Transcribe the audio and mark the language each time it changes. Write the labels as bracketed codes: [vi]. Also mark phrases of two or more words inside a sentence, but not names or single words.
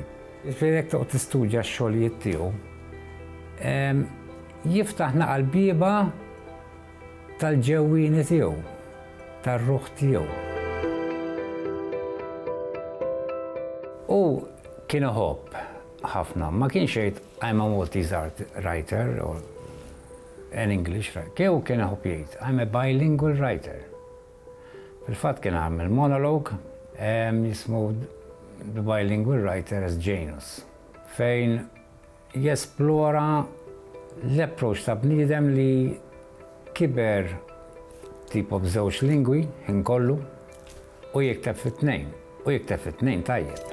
[mt] Jiġifieri jekk toqgħod tistudja x-xogħlijiet tiegħu, jiftaħ naqal-bieba tal-ġewwieni tiegħu, tar-ruħ tiegħu. U kien iħobb ħafna, ma kienx jgħid [en] I'm a Maltese art writer or an English writer. [mt] Kien iħobb jgħid [en] I'm a bilingual writer. [mt] Fil-fatt kien għamel monolog jismu The Bilingual Writer as Janus, fejn jesplora l-approach ta' bniedem li kiber tipo b'żewġ lingwi inkollu u jikteb fit-tnejn, u jikteb fit-tnejn tajjeb.